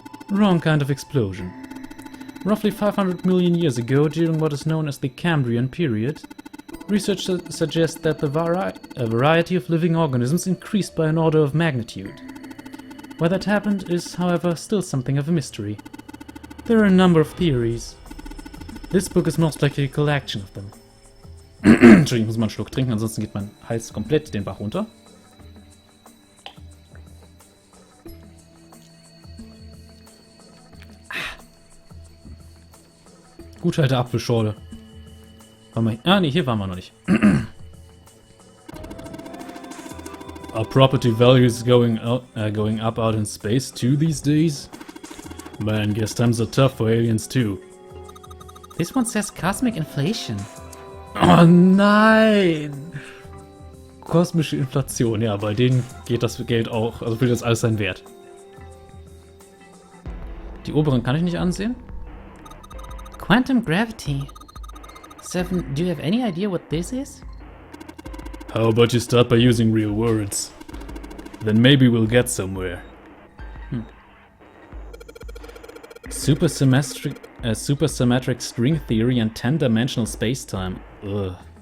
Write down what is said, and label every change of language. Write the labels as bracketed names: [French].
[English] Wrong kind of explosion. Roughly 500 million years ago, during what is known as the Cambrian period, research suggests that the variety of living organisms increased by an order of magnitude. Why that happened is, however, still something of a mystery. There are a number of theories. This book is most likely a collection of them. [German] Entschuldigung, ich muss mal einen Schluck trinken, ansonsten geht mein Hals komplett den Bach runter. Gute alte Apfelschorle. Ne, hier waren wir noch nicht. [English] Are property values going up out in space too these days? Man, guess times are tough for aliens too. This one says cosmic inflation. [German] Oh nein! Kosmische Inflation, ja, bei denen geht das Geld auch, also für das alles seinen Wert. Die oberen kann ich nicht ansehen. [English] Quantum gravity. Seven, do you have any idea what this is? How about you start by using real words? Then maybe we'll get somewhere. Supersymmetric string theory and 10-dimensional spacetime. Ugh.